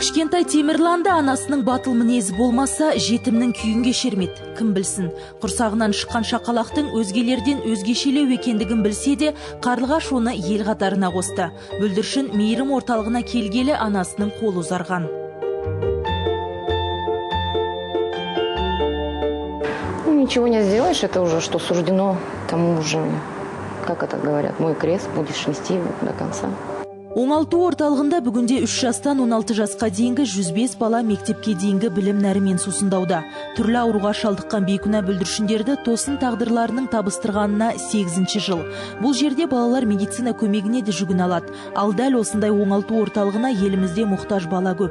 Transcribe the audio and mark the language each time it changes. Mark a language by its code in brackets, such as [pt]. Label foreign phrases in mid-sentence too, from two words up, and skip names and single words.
[kk] Кішкентай Темірлан да анасының батыл мінезі болмаса, жетімнің күйін кешермеді. Кім білсін, құрсағынан шыққан шақалақтың өзгелерден өзгешелеу екендігін білсе де, Қарлығаш оны ел қатарына қосты. Бүлдіршін мейірім орталығына келгелі анасының қолы ұзарған. [ru] Ничего не сделаешь, это уже что суждено, тому уже, как это говорят, мой крест будешь нести до конца. [kk] Оңалту орталығында бүгінде 3 жастан 16 жасқа дейінгі 105 бала мектепке дейінгі білім нәрімен сусындауда. Түрлі ауруға шалдыққан бейкүнә бүлдіршіндерді тосын тағдырларының табыстырғанына 8-ші жыл. Бұл жерде балалар медицина көмегіне де жүгіне алады. Ал дәл осындай оңалту орталығына елімізде мұқтаж бала көп.